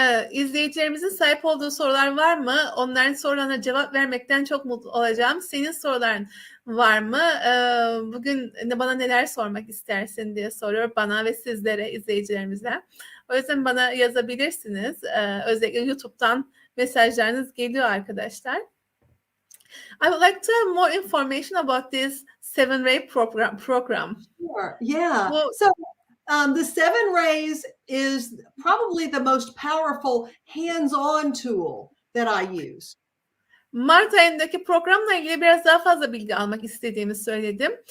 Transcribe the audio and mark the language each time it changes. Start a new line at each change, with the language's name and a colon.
Turkish: İzleyicilerimizin sahip olduğu sorular var mı? Onların sorularına cevap vermekten çok mutlu olacağım. Senin soruların var mı? Bugün bana neler sormak istersin diye soruyor bana ve sizlere, izleyicilerimize. O yüzden bana yazabilirsiniz. Özellikle YouTube'dan mesajlarınız geliyor arkadaşlar.
English: I would like to have more information about this 7-ray program. Sure. Yeah. So the 7 rays is probably the most powerful hands-on tool that I use.
Turkish: Mart ayındaki programla ilgili biraz daha fazla bilgi almak istediğimi söyledim.